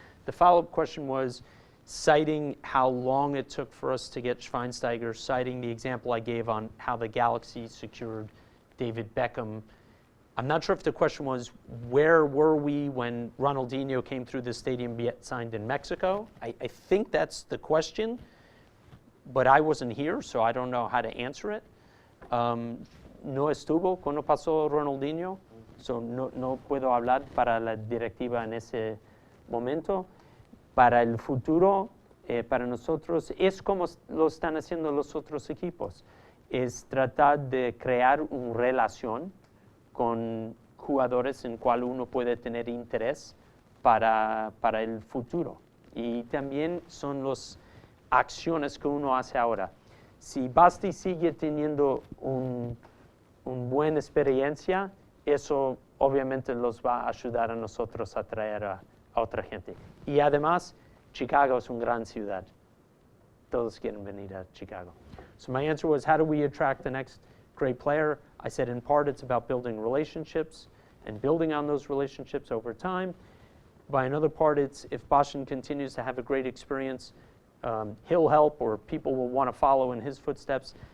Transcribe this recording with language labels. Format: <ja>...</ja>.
<en>The follow-up question was citing how long it took for us to get Schweinsteiger, citing the example I gave on how the Galaxy secured David Beckham. I'm not sure if the question was, where were we when Ronaldinho came through the stadium signed in Mexico? I think that's the question, but I wasn't here, so I don't know how to answer it.</en> <es>No estuvo cuando pasó Ronaldinho, so no puedo hablar para la directiva en ese momento. Para el futuro, para nosotros, es como lo están haciendo los otros equipos. Es tratar de crear una relación con jugadores en cual uno puede tener interés para el futuro. Y también son los acciones que uno hace ahora. Si Basti sigue teniendo una buena experiencia, eso obviamente los va a ayudar a nosotros a atraer a otra gente. Y además, Chicago es una gran ciudad. Todos quieren venir a Chicago.</es> <en>So my answer was, how do we attract the next great player? I said, in part, it's about building relationships and building on those relationships over time. By another part, it's if Boston continues to have a great experience, he'll help, or people will want to follow in his footsteps.</en>